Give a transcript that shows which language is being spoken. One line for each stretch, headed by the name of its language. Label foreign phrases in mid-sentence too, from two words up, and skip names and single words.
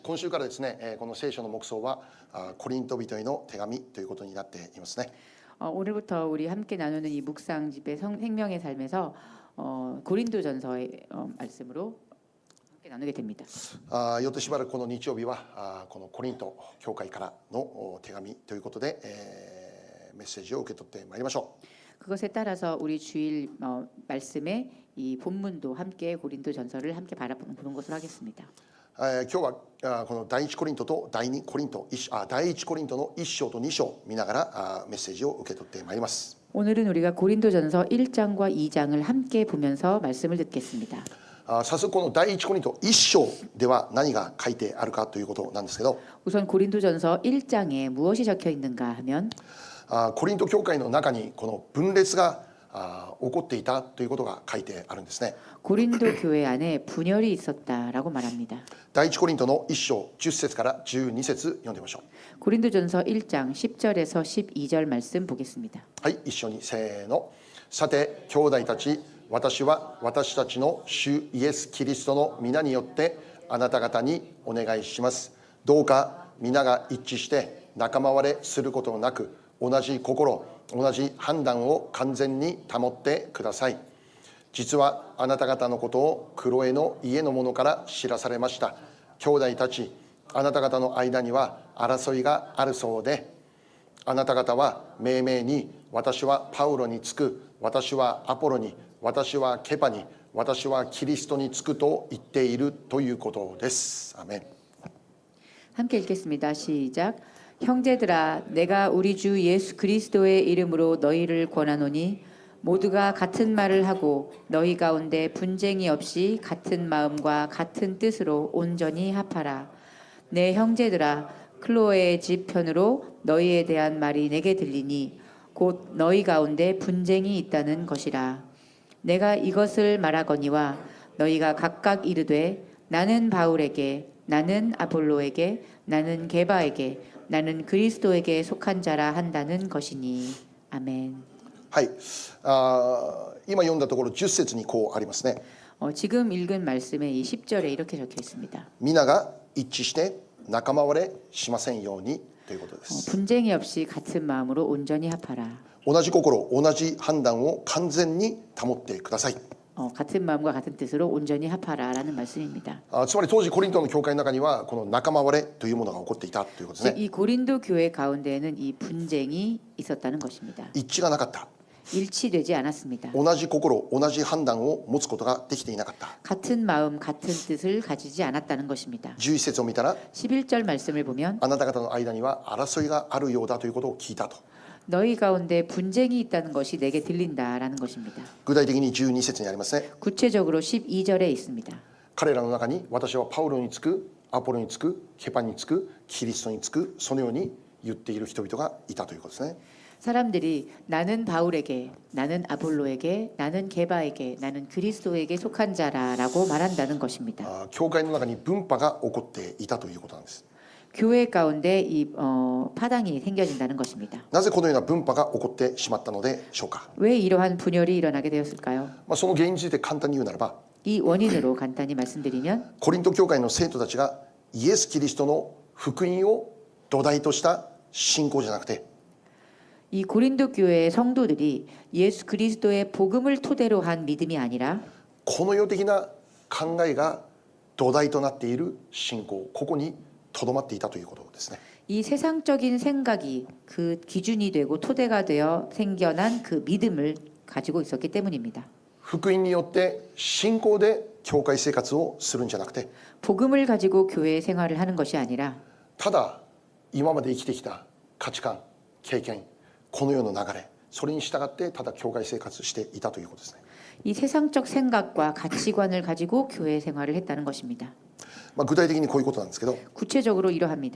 Japanese: 今週からですね、この聖書の目想はコリント人への手紙ということになっていますね。
Korean: 오늘부터 우리 함께 나누는 이 묵상 집회 생명의 삶에서 고린도전서의 말씀으로 함께 나누게 됩니다.
Japanese: よってしばらくこの日曜日はこのコリント教会からの手紙ということで、メッセージを受け取ってまいりましょう。
Korean: 그것에 따라서 우리 주일 말씀에 이 본문도 함께 고린도전서를 함께 바라보는 것으로 하겠습니다.
Japanese: 今日はこの第一コリントと第一コリントの1章と2章見ながらメッセージを受け取ってまいります。
Korean: 오늘은 우리가 고린도전서 1장과 2장을 함께 보면서 말씀을 듣겠습니다.
Japanese: 早速この第一コリント1章では何が書いてあるかということなんですけど、
Korean: 우선 고린도전서 1장에 무엇이 적혀 있는가 하면
Japanese: コリント教会の中にこの分裂が起こっていたということが書いてあるんですね。
Korean: 고린도 교회 안에 분열이 있었다라고 말합니다.
Japanese: 第一コリントの1章10節から12節読んでみましょう。
Korean: 고린도전서 1장 10절에서 12절 말씀 보겠습니다.
Japanese: はい、一緒にせーの。さて兄弟たち、私は私たちの主イエス・キリストの皆によってあなた方にお願いします。どうか皆が一致して仲間割れすることなく、同じ心、同じ判断を完全に保ってください。実はあなた方のことをクロエの家の者から知らされました。兄弟たち、あなた方の間には争いがあるそうで、あなた方は命名に私はパウロにつく、私はアポロに、私はケパに、私はキリストにつくと言っているということです。アメン。
Korean: 함께 읽겠습니다. 시작. 형제들아, 내가 우리 주 예수 그리스도의 이름으로 너희를 권하노니 모두가 같은 말을 하고 너희 가운데 분쟁이 없이 같은 마음과 같은 뜻으로 온전히 합하라. 내 형제들아, 클로에의 집 편으로 너희에 대한 말이 내게 들리니 곧 너희 가운데 분쟁이 있다는 것이라. 내가 이것을 말하거니와 너희가 각각 이르되 나는 바울에게, 나는 아볼로에게, 나는 게바에게, 나는 그리스도에게 속한 자라 한다는 것이니. 아멘.
Japanese: はい、今読んだところ10節にこうありますね。
Korean: 지금 읽은 말씀에 이 10절에 이렇게 적혀 있습니다.
Japanese: 皆が一致して仲間割れしませんようにということです。
Korean: 분쟁이 없이 같은 마음으로 온전히 합하라.
Japanese: 同じ心、同じ判断を完全に保ってください。
Korean: 같은 마음과 같은 뜻으로 온전히 합하라라는 말씀입니다.
Japanese: つまり当時コリントの教会の中にはこの仲間割れというものが起こっていたということですね。
Korean: 이 고린도 교회 가운데에는 이 분쟁이 있었다는 것입니다.
Japanese: 一致がなかった。
Korean: 일치되지 않았습니다.
Japanese: 同じ心、同じ判断を持つことができていなかった。
Korean: 같은 마음, 같은 뜻을 가지지 않았다는 것입니다.
Japanese: 11 節を見たら、
Korean: 11절 말씀을 보면
Japanese: あなた方の間には争いがあるようだということを聞いたと。
Korean: 너희 가운데 분쟁이 있다는 것이 내게 들린다라는 것입니다.
Japanese: 具体的に12節にありますね。
Korean: 구체적으로 12절에 있습니다.
Japanese: 彼らの中に私はパウロにつく、アポロにつく、ケパにつく、キリストにつく、そのように言っている人々がいたということですね。
Korean: 사람들이 나는 바울에게, 나는 아볼로에게, 나는 게바에게, 나는 그리스도에게 속한 자라라고 말한다는 것입니다.
Japanese: 教会の中に分派が起こっていたということなんです。
Korean: 교회 가운데 이 파당이 생겨진다는 것입니다.
Japanese: なぜこのような分派が起こってしまったのでしょうか。
Korean: 왜 이러한 분열이 일어나게 되었을까요?
Japanese: その原因について簡単に言うならば、
Korean: 이 원인으로 간단히 말씀드리면
Japanese: コリント教会の生徒たちがイエス・キリストの福音を土台とした信仰じゃなくて、
Korean: 이 고린도 교회의 성도들이 예수 그리스도의 복음을 토대로 한 믿음이 아니라
Japanese: この世的な考えが土台となっている信仰、ここにとどまっていたということですね。
Korean: 이 세상적인 생각이 그 기준이 되고 토대가 되어 생겨난 그 믿음을 가지고 있었기 때문입니다.
Japanese: 福音によって信仰で教会生活をするんじゃなくて、
Korean: 복음을 가지고 교회 생활을 하는 것이 아니라
Japanese: ただ今まで生きてきた価値観、経験、この世の流れ、それに従ってただ教会生活していたということですね。
Korean: 이 세상적 생각과 가치관을 가지고 교회 생활을 했다는 것입니다.
Japanese: 具体的にこういうことなんですけど、
Korean: 구체적으로 이러합니다.